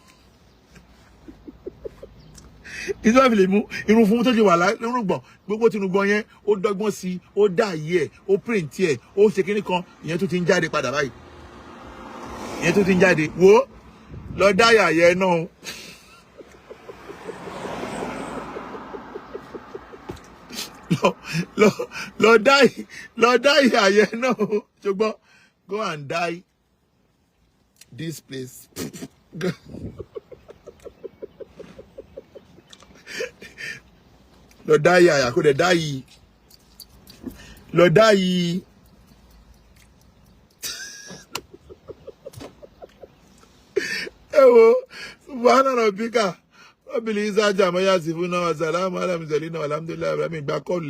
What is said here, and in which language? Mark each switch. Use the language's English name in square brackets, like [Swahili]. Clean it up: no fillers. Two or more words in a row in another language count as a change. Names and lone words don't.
[Yoruba] Irun tó bá fi lè mú irun funfun tó ti wà lórúgbọ̀n, gbogbo tinúgbọ̀n yẹn, ó dọ́gbọ́n sí, ó dá ayé ẹ̀, ó print ẹ̀, ó ṣe kíní kan, ìyẹn tó ti ń jáde padà báyìí. Ìyẹn tó ti ń jáde. Wo lọ dá àyà yẹn náà. Lọ dá ìyà yẹn náà, ṣùgbọ́n [English] go and die this place. [Yoruba] Lọ dá ìyà kó dẹ̀ dá yìí. Lọ dá yìí. Ẹ wo [Arabic] سبحان ربك رب العزة عما يصفون وسلام على المرسلين والحمد لله رب العالمين. [Yoruba] Gba kọ́ọ̀lù.